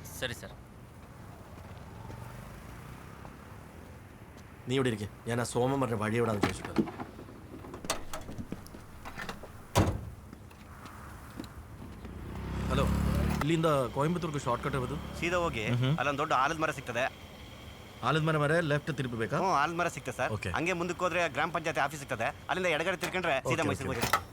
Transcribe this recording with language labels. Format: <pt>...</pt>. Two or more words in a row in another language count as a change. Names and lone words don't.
<kn>ಸರಿ ಸರ್.</kn> <ml>നീ ഇവിടെ ഇരിക്കുക. ഞാൻ ആ സോമൻ പറഞ്ഞ വഴി എവിടാന്ന് ചോദിച്ചിട്ട്.</ml> <kn>ಹಲೋ, ಇಲ್ಲಿಂದ ಕೊಯಂಬತ್ತೂರ್ಗೆ</kn> <en>short cut</en> <kn>ಇರೋದು? ಸೀದಾ ಹೋಗಿ ಅಲ್ಲೊಂದು ದೊಡ್ಡ ಆಲದ ಮರ ಸಿಗ್ತದೆ. ಆಲದ ಮರ ಲೆಫ್ಟ್ ತಿರುಗಬೇಕಾ? ಆಲದ ಮರ ಸಿಗ್ತದೆ ಸರ್. ಹಂಗೆ ಮುಂದಕ್ಕೆ ಹೋದ್ರೆ ಗ್ರಾಮ ಪಂಚಾಯತಿ ಆಫೀಸ್ ಸಿಗ್ತದೆ. ಅಲ್ಲಿಂದ ಎಡಗಡೆ ತಿರ್ಕೊಂಡ್ರೆ ಸೀದಾ ಮೈಸೂರಿಗೆ ಹೋಗಿ.</kn>